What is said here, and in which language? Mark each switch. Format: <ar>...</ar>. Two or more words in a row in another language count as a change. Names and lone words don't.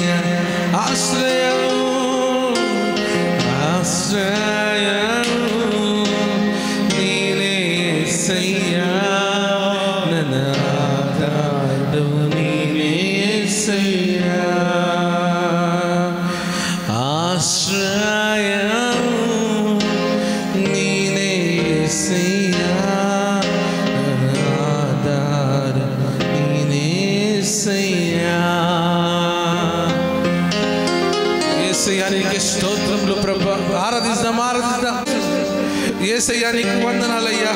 <kn>ಆಶ್ರಯವು ನೀನೇ ಸಯ್ಯ, ನನ್ನ ಆಧಾರವು ನೀನೇ ಸಯ್ಯ. ಆಶ್ರಯವು ನೀನೇ ಸಯ್ಯ, ನನ್ನ ಆಧಾರ ನೀನೇ సయ్యా.</kn> <te>యేసయ్యా నీకే స్తోత్రములు ప్రభువా. ఆరాధిద్దాం యేసయ్యా నీకు వందనాలయ్యా.</te>